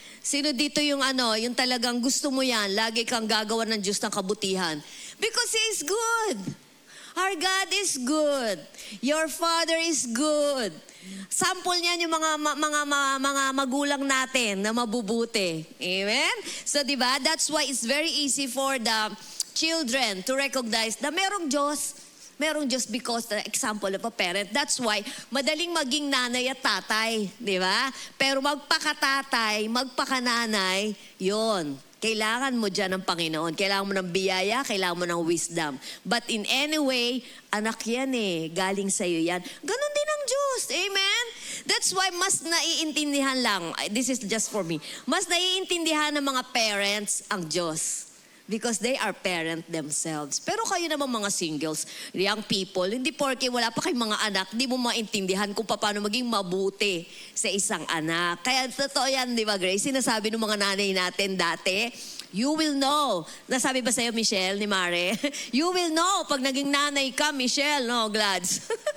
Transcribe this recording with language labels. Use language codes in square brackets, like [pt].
[tl] Sino dito yung talagang gusto mo yan, lagi kang gagawa ng Diyos ng kabutihan? [en] Because He is good. Our God is good. Your Father is good. [tl] Sample niyan yung mga magulang natin na mabubuti. Amen? So, di ba? [en] That's why it's very easy for the children to recognize [tl] na merong Diyos. Merong Diyos [en] because the example of a parent. That's why [tl] madaling maging nanay at tatay. Di ba? Pero magpakatatay, magpakananay, yon. Kailangan mo dyan ng Panginoon. Kailangan mo ng biyaya, kailangan mo ng wisdom. [en] But in any way, [tl] anak yan galing sa'yo yan. Ganon din ang Diyos. Amen? [en] That's why [tl] mas naiintindihan lang, [en] this is just for me, [tl] mas naiintindihan ng mga parents ang Diyos. [en] Because they are parent themselves. [tl] Pero kayo naman mga singles, young people, hindi porke wala pa kayong mga anak, di mo maintindihan kung paano maging mabuti sa isang anak. Kaya totoo yan, di ba Grace? Sinasabi ng mga nanay natin dati, [en] you will know. [tl] Nasabi ba sa'yo, Michelle, ni Mare? [en] You will know [tl] pag naging nanay ka, Michelle, no, Glads?